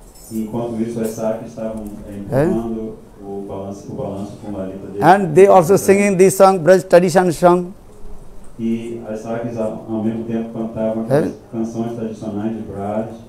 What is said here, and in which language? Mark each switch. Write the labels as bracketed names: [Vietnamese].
[Portuguese] E enquanto isso, as Sakis estavam empurrando o balanço com Lalita Devi. [English] And they also singing this song, Braj tradition song. [Portuguese] E as Sakis ao mesmo tempo cantavam aquelas canções tradicionais de Braj.